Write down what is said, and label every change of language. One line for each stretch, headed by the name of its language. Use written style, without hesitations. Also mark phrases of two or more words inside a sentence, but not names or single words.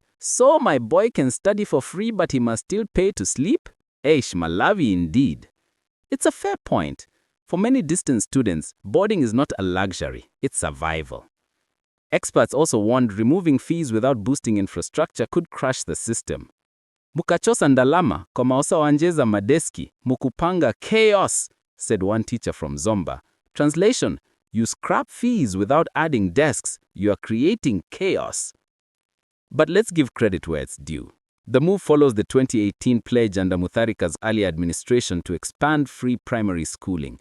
English: "So my boy can study for free but he must still pay to sleep? Eish, Malawi indeed." It's a fair point. For many distant students, boarding is not a luxury, it's survival. Experts also warned removing fees without boosting infrastructure could crush the system.
Nyanja: Mukachosa ndalama, komaosa wanjeza madeski, mukupanga chaos,
English: said one teacher from Zomba. Translation: you scrap fees without adding desks, you are creating chaos. But let's give credit where it's due. The move follows the 2018 pledge under Mutharika's early administration to expand free primary schooling.